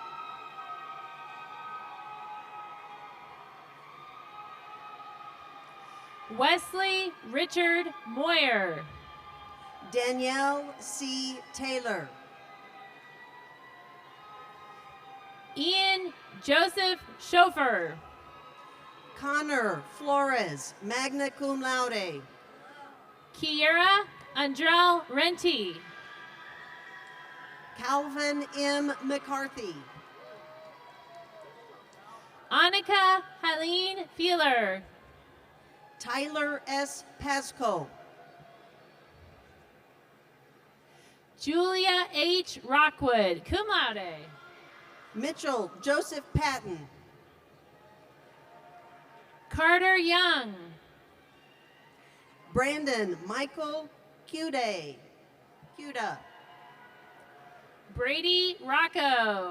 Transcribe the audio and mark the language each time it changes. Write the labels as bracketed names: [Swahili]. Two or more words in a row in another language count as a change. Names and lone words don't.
[English] Wesley Richard Moyer. Danielle C. Taylor. Ian Joseph Schofer. Connor Flores, [Latin] magna cum laude. [English] Kiera Andrell Renti. Calvin M. McCarthy. Annika Helene Feeler. Tyler S. Pasco. Julia H. Rockwood, [Latin] cum laude. [English] Mitchell Joseph Patton. Carter Young. Brandon Michael Cuda. Brady Rocco.